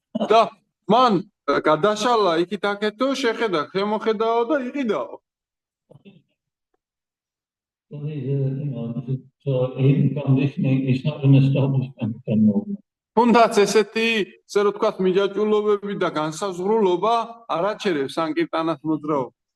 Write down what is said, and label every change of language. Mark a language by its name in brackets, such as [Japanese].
[Georgian] და მან გადაშალა იქით აქეთო შეხედა შემოხედაო და იყიდაო. [English] So these are, so even conditioning is not an establishment anymore. [Georgian] თუნდაც ესეთი, ისე რომ თქვათ, მიჯაჭულობები და განსაზღვრულობა არ აჩერებს სანკირტანას მოძრაობას.